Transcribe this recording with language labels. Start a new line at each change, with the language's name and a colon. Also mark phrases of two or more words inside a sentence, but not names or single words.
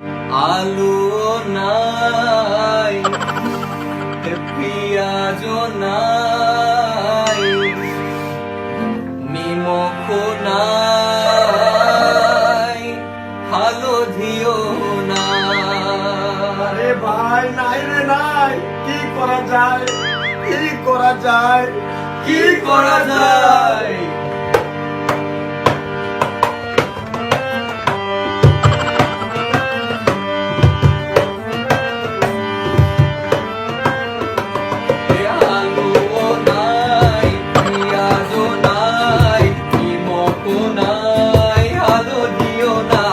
Assamese: আলু নাই, পিঁয়াজ নাই, নিমখ নাই, হালধিও নাই।
Bangla: আরে ভাই নাই রে নাই, কি করা যায়, কি করা যায়, কি করা যায়?
Assamese: আলুও নাই, পিঁয়াজও নাই, নিমখও নাই, হালধিও নাই।